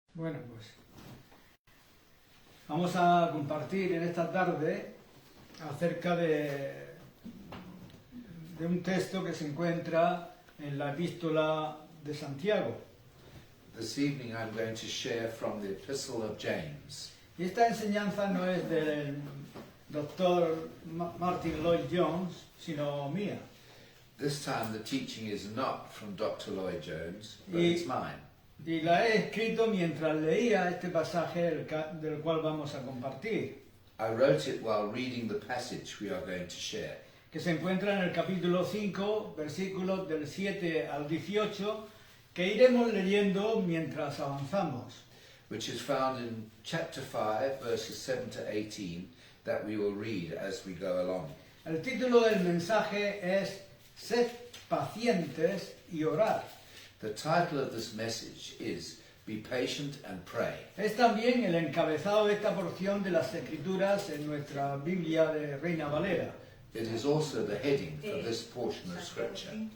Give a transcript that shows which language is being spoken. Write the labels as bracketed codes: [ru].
[es] Bueno, pues vamos a compartir en esta tarde acerca de un texto que se encuentra en la epístola de Santiago. [en] This evening I'm going to share from the Epistle of James. [es] Y esta enseñanza no es del doctor Martin Lloyd Jones, sino mía. [en] This time the teaching is not from Dr. Lloyd Jones, but it's mine. [es] Y la he escrito mientras leía este pasaje del cual vamos a compartir, [en] I wrote it while reading the passage we are going to share, [es] que se encuentra en el capítulo 5, versículos del 7 al 18, que iremos leyendo mientras avanzamos. [en] which is found in chapter 5, verses 7 to 18, that we will read as we go along. [es] El título del mensaje es Sed pacientes y orad. [en] The title of this message is Be Patient and Pray. [es] Es también el encabezado de esta porción de las Escrituras en nuestra Biblia de Reina Valera. [en] It is also the heading for this portion of Scripture.